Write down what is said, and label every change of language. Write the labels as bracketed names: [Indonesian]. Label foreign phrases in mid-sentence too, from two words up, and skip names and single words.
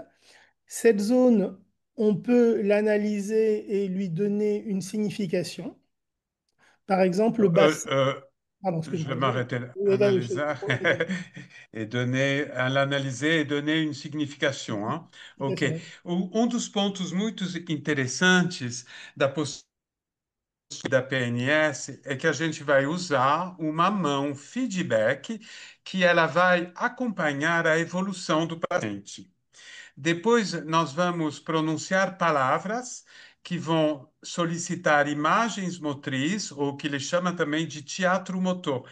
[French] Cette zone, on peut l'analyser et lui donner une signification. Par exemple, le Euh, euh, bassin. euh, Pardon, je vais excuse-moi. m'arrêter là. Oui, vas-y, Analyser je t'en prie. et donner, à l'analyser et donner une signification. Hein? Tout à Ok. fait, oui. [Portuguese] Dos pontos muito interessantes da postura da PNS é que a gente vai usar uma mão feedback que ela vai acompanhar a evolução do paciente. Depois, nós vamos pronunciar palavras que vão solicitar imagens motriz, ou que ele chama também de teatro motor.